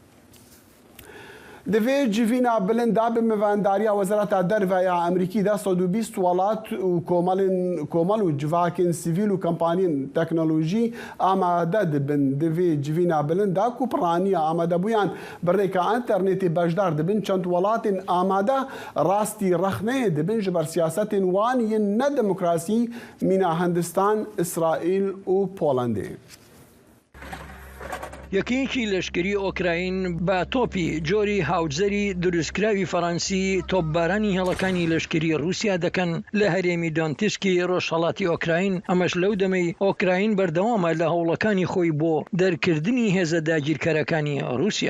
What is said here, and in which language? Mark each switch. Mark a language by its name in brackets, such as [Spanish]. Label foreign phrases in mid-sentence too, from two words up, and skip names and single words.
[Kurdish] Di vê civîna bilind da bi mivandariya Wezareta Derve ya Amerîkî de 120 welat û komal û civakên sivîl û kampaniyên teknolojî amade dibin. Di vê civîna bilind da ku piraniya amadebûyan birêka internetê bejdar dibin çend welatên amade rastî rexneyê dibin ji ber siyasetên wan yên nedemokrasî mîna Hindistan, İsraîl û Polandê. [Central Kurdish] یەکەیەکی لەشکری ئۆکراین بە تۆپی جۆری هاوجزەری دروستکراوی فەڕەنسی تۆپبارانی هێڵەکانی لەشکری رووسیا دەکەن لە هەرێمی دۆنتسکی ڕۆژهەڵاتی ئۆکراین. ئەمەش لەو دەمەی ئۆکراین بەردەوامە لە هەوڵەکانی خۆی بۆ دەرکردنی هێزە داگیرکەرەکانی رووسیا.